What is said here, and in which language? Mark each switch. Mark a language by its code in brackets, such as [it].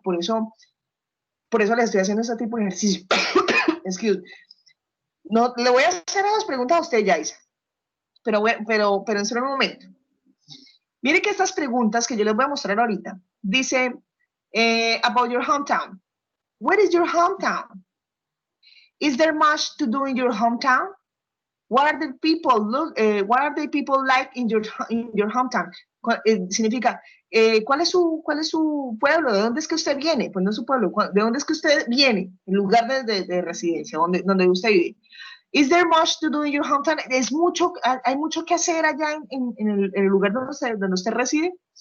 [es] Por eso les estoy haciendo este tipo de ejercicio. [en] Excuse me. [es] No, le voy a hacer unas preguntas a usted, Yaisa, pero en solo un momento. Mire que estas preguntas que yo les voy a mostrar ahorita, dice, [en] about your hometown. Where is your hometown? Is there much to do in your hometown? What are the people like in your hometown? [es] Significa, ¿cuál es su pueblo? ¿De dónde es que usted viene? Pues no es su pueblo. ¿De dónde es que usted viene? El lugar de residencia, donde usted vive. [en] Is there much to do in your hometown? [es] Hay mucho que hacer allá en el lugar donde usted reside.